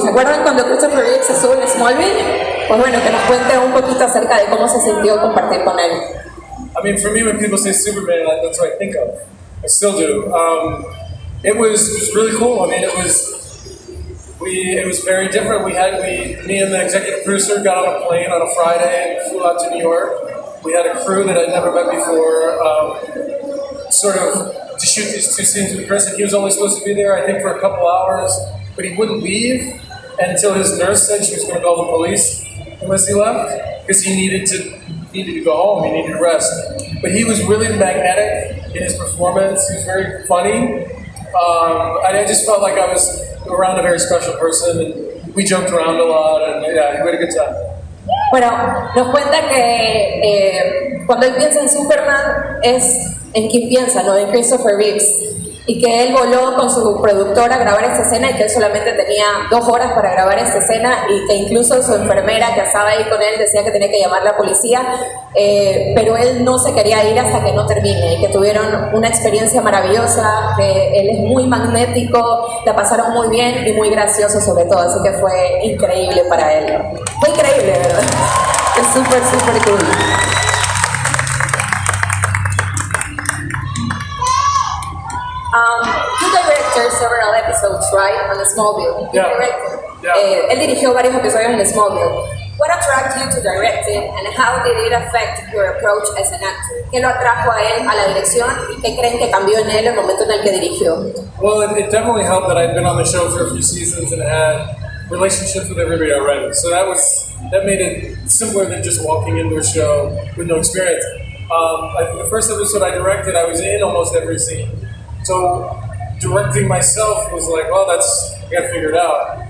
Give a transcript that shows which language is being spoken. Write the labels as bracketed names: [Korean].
[Spanish] ¿Se acuerdan cuando Christopher Reeves se sube en Smallville? Pues bueno, que nos cuente un poquito acerca de cómo se sintió compartir con él. [English] I mean, for me, when people say Superman, that's what I think of. I still do. It was really cool. I mean, it was very different. Me and the executive producer got on a plane on a Friday and flew out to New York. We had a crew that I'd never met before, sort of to shoot these two scenes with Chris, and he was only supposed to be there, I think, for a couple hours, but he wouldn't leave until his nurse said she was going to call the police unless he left, because he needed to go home, he needed to rest. But he was really magnetic in his performance, he was very funny. I just felt like I was around a very special person, and we joked around a lot, and yeah, we had a good time. [Spanish] Bueno, nos cuenta que cuando él piensa en Superman es en quién piensa, ¿no? En Christopher Reeves. Y que él voló con su productora a grabar esta escena y que él solamente tenía 2 horas para grabar esta escena y que incluso su enfermera que estaba ahí con él decía que tenía que llamar a la policía, pero él no se quería ir hasta que no termine y que tuvieron una experiencia maravillosa, que él es muy magnético, la pasaron muy bien y muy gracioso sobre todo, así que fue increíble para él. Fue increíble, ¿verdad? Es súper, súper cool. [English] You directed several episodes, right, on Smallville? You Yeah. directed. Yeah. [Spanish] Él dirigió varios episodios en Smallville. [English] What attracted you to directing, and how did it affect your approach as an actor? [Spanish] ¿Qué lo atrajo a él a la dirección y qué creen que cambió en él el momento en el que dirigió? [English] Well, it definitely helped that I'd been on the show for a few seasons and had relationships with everybody already. So that made it simpler than just walking into a show with no experience. The first episode I directed, I was in almost every scene. So directing myself was like, well, I gotta figure it out.